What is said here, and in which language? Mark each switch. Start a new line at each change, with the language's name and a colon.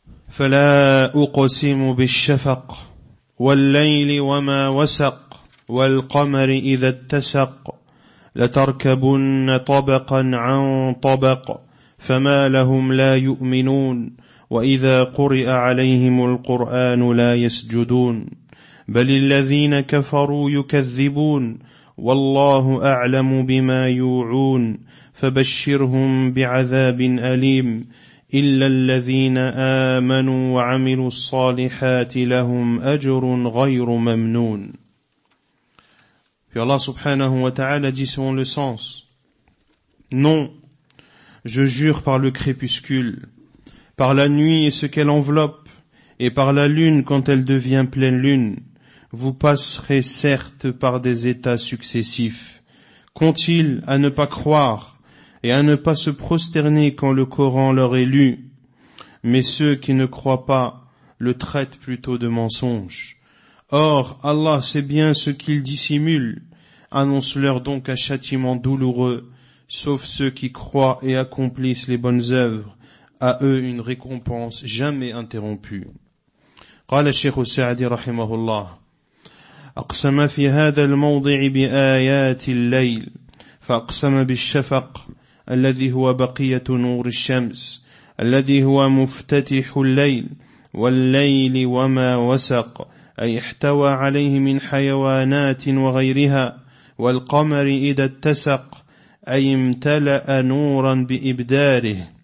Arabic: فلا أقسم بالشفق والليل وما وسق والقمر إذا اتسق لتركبن طبقا عن طبق فما لهم لا يؤمنون وإذا قرئ عليهم القرآن لا يسجدون بل الذين كفروا يكذبون والله أعلم بما يوعون فبشرهم بعذاب أليم إلا الذين آمنوا وعملوا الصالحات لهم أجر غير ممنون.
French: Puis Allah subhanahu wa ta'ala dit selon le sens, non, je jure par le crépuscule, par la nuit et ce qu'elle enveloppe, et par la lune quand elle devient pleine lune, vous passerez certes par des états successifs. Qu'ont-ils à ne pas croire et à ne pas se prosterner quand le Coran leur est lu? Mais ceux qui ne croient pas le traitent plutôt de mensonge. Or, Allah sait bien ce qu'ils dissimulent, annonce-leur donc un châtiment douloureux, sauf ceux qui croient et accomplissent les bonnes œuvres, à eux une récompense jamais interrompue.
Arabic: قال الشيخ السعدي رحمه الله أقسم في هذا الموضع بآيات الليل فأقسم بالشفق الذي هو بقية نور الشمس الذي هو مفتتح الليل والليل وما وسق أي احتوى عليه من حيوانات وغيرها والقمر إذا اتسق أي امتلأ نورا بإبداره